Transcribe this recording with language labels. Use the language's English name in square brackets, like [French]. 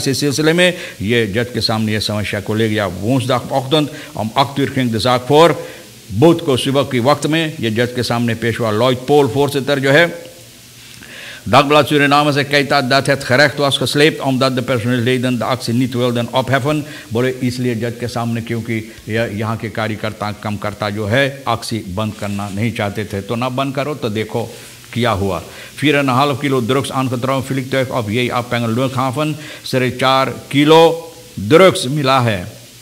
[Hindi] इसी सिलसिले में ये जज के सामने ये समस्या को ले गया। [Dutch] woensdagochtend om 8 uur ging de zaak voor। [Hindi] बुध को सुबह के वक्त में ये जज के सामने पेश हुआ। [Dutch] लॉयड पोल voorzitter [Hindi] जो है [Dutch] Dagblad Suriname [Hindi] से कहता [Dutch] dat het gerecht was gesleept omdat de personeelsleden de actie niet wilden opheffen। [Hindi] बोले इसलिए जज के सामने क्योंकि यहाँ के कार्यकर्ता जो है एक्सी बंद करना नहीं चाहते थे। तो ना बंद करो तो देखो किया हुआ। [Dutch] 4,5 किलो drugs aangetroffen vliegtuig op JA luchthaven। [Hindi] 4 kilo drugs मिला है।